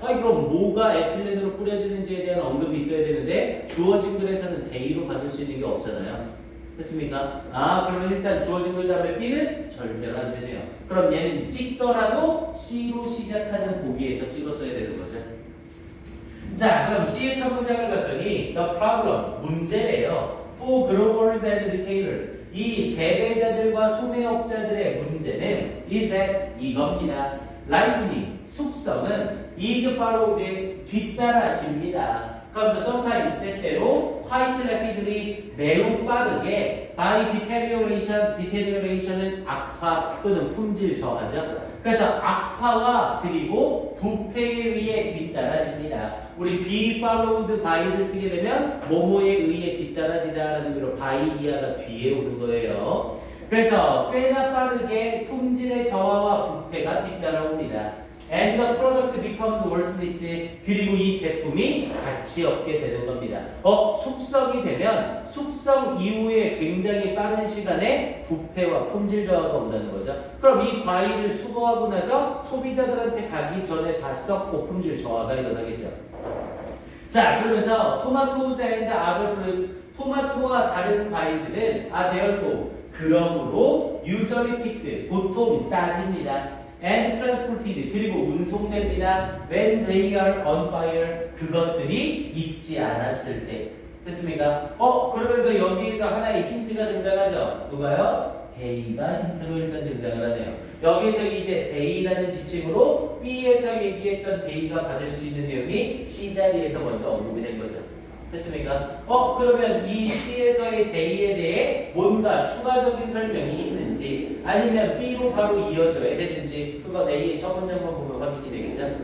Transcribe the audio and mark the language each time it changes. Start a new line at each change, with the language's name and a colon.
Korean: 그럼 뭐가 에틸렌으로 뿌려지는지에 대한 언급이 있어야 되는데 주어진 글에서는 A로 받을 수 있는 게 없잖아요. 됐습니까? 그러면 일단 주어진 글 다음에 B는 절대로 안 되네요. 그럼 얘는 찍더라도 C로 시작하는 보기에서 찍었어야 되는 거죠. 자, 그럼 C의 첫 문장을 봤더니
English: the problem,
Korean: 문제래요.
English: for growers and retailers,
Korean: 이 재배자들과 소매업자들의 문제는
English: is that
Korean: 이겁니다. ripening, 숙성은
English: is followed,
Korean: 뒤따라집니다. 그러면서 sometimes, 때때로
English: quite rapidly,
Korean: 매우 빠르게
English: by deterioration
Korean: 은 악화 또는 품질 저하죠. 그래서 악화와 그리고 부패에 의해 뒤따라집니다. 우리
English: be followed by
Korean: 를 쓰게 되면 뭐뭐에 의해 뒤따라지다라는 의미로 by 이하가 뒤에 오는 거예요. 그래서 꽤나 빠르게 품질의 저하와 부패가 뒤따라옵니다.
English: And the product becomes worthless.
Korean: 그리고 이 제품이 가치 없게 되는 겁니다. 숙성이 되면 숙성 이후에 굉장히 빠른 시간에 부패와 품질 저하가 온다는 거죠. 그럼 이 과일을 수거하고 나서 소비자들한테 가기 전에 다 썩고 품질 저하가 일어나겠죠. 자, 그러면서
English: tomatoes and other fruits,
Korean: 토마토와 다른 과일들은
English: are therefore,
Korean: 그러므로
English: usually picked,
Korean: 보통 따집니다.
English: and transported,
Korean: 그리고 운송됩니다.
English: when they are on fire,
Korean: 그것들이 익지 않았을 때. 됐습니까? 그러면서 여기에서 하나의 힌트가 등장하죠. 누가요? day가 힌트로 일단 등장을 하네요. 여기서 이제 day라는 지칭으로 B에서 얘기했던 day가 받을 수 있는 내용이 C 자리에서 먼저 언급이 된 거죠. 됐습니까? 그러면 이 C에서의 day에 대해 뭔가 추가적인 설명이 있는지 아니면 B로 바로 이어져야 되는지 그건 A의 첫 문장만 보면 확인이 되겠죠?